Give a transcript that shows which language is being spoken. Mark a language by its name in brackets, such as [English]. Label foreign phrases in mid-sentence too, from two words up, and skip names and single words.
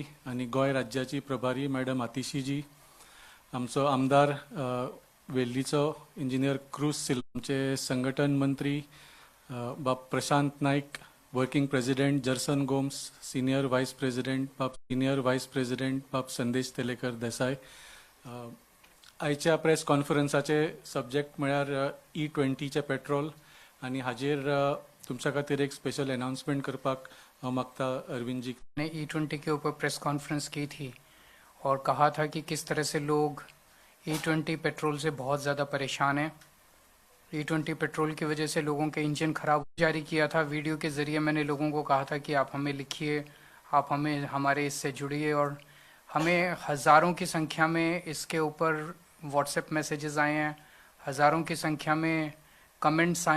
[Konkani] आणि गोय राज्याची प्रभारी मॅडम आतिशीजी आमचो आमदार वेल्लीचो इंजिनियर क्रूज सिल्वा आमचे संघटन मंत्री बाब प्रशांत नाईक [English] working president [Konkani] जर्सन गोम्स [English] senior vice president [Konkani] बाब संदेश तेलेकर देसाय आयच्या प्रेस कॉन्फरन्साचे सब्जेक्ट म्हळ्यार E20चे पेट्रोल आणि हाजेर तुमच्या खातीर एक [English] special announcement [Konkani] करपाक हांव मागता अरविंद जी [Hindi] ने E20 के ऊपर [English] press conference [Hindi] की थी और कहा था कि किस तरह से लोग E20 पेट्रोल से बहुत ज़्यादा परेशान हैं। E20 पेट्रोल की वजह से लोगों के इंजन खराब जारी किया था। वीडियो के ज़रिए मैंने लोगों को कहा था कि आप हमें लिखिए, आप हमें हमारे इससे जुड़िए, और हमें हज़ारों की संख्या में इसके ऊपर [English] WhatsApp messages [Hindi] आए हैं, हज़ारों की संख्या में कमेंट्स आए।